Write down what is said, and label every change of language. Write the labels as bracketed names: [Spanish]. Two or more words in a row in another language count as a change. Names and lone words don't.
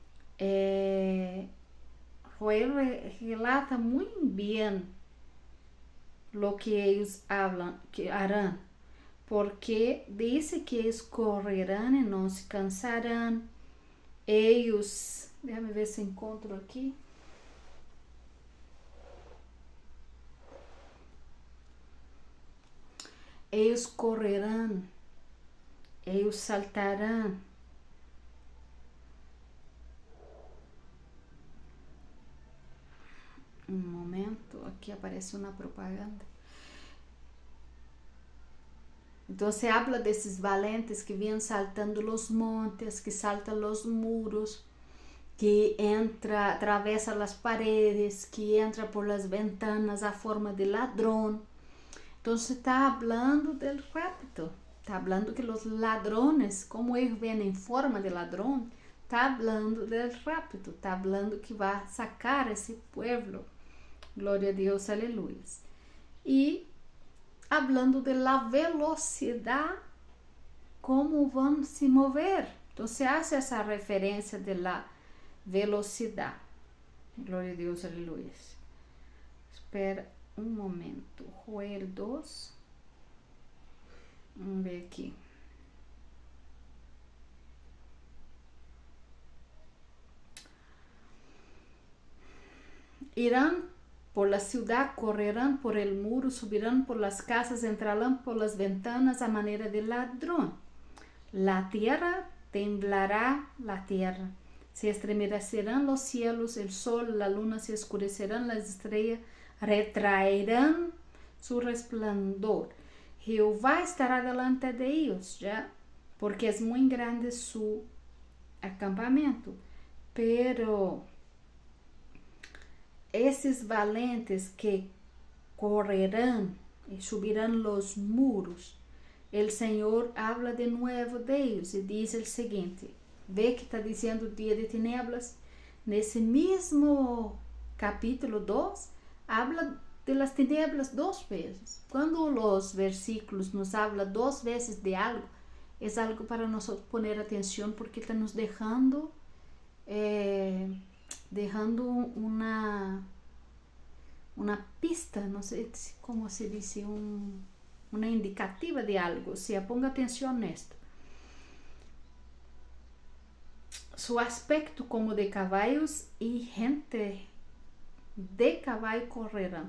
[Spanish] Joel relata muy bien lo que ellos hablan, que harán, porque dice que ellos correrán y no se cansarán. Ellos, déjame ver [Portuguese] se encontro aqui. [Spanish] Ellos correrán, ellos saltarán. [Portuguese] Um momento, aqui aparece uma propaganda. Então [Spanish] se habla [Portuguese] desses valentes que vêm saltando os montes, que saltam os muros, que entra, atravessa as paredes, que entra [Spanish] por las ventanas [Portuguese] a forma de ladrão. [Spanish] Então está hablando del rapto, está hablando que os ladrones, [Portuguese] como eles vêm em forma de ladrão, [Spanish] está hablando del rapto, está hablando que [Portuguese] vai sacar esse [Spanish] pueblo. [Portuguese] Glória a Deus, aleluia. E [Spanish] hablando de la [Portuguese] velocidade, como vão se mover. Então [Spanish] se hace [Portuguese] essa referência [Spanish] de la [Portuguese] velocidade. Glória a Deus, aleluia. Espera um momento. Joel 2. Vamos ver aqui. [Spanish] Irão por la ciudad, correrán por el muro, subirán por las casas, entrarán por las ventanas a manera de ladrón. La tierra temblará, la tierra. Se estremecerán los cielos, el sol, la luna se oscurecerán, las estrellas retraerán su resplandor. Jehová estará delante de ellos, ya, porque es muy grande su acampamento. [Portuguese] Pero esses valentes que correrão e subirão os muros, o Senhor habla de novo deles e diz o seguinte: vê que está dizendo dia de tinieblas, nesse mesmo capítulo 2, [Spanish] habla de las tinieblas [Portuguese] 2 vezes. Quando os versículos nos habla 2 vezes de algo, é algo para nós poner atenção, porque está nos deixando [Spanish] una pista, no sé cómo se dice, una indicativa de algo. O sea, ponga atención en esto. Su aspecto como de caballos y gente de caballo correrán.